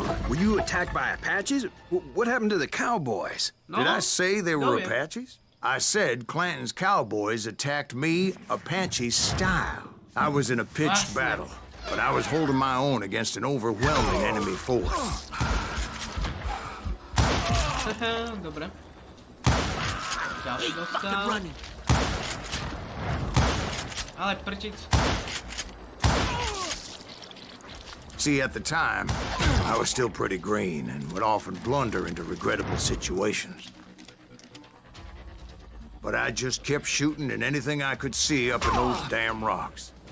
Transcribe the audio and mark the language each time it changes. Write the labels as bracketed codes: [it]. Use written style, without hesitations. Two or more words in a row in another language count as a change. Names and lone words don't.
[en] Were you attacked by Apaches? What happened to the cowboys? Did I say they were yeah. Apaches? I said Clanton's cowboys attacked me Apache style. I was in a pitched battle, but I was holding my own against an overwhelming enemy force. [sk] Dobre. Ďalší dostal. Ale prčic. [en] See, at the time, I was still pretty green and would often blunder into regrettable situations. But I just kept shooting at anything I could see up in those damn rocks.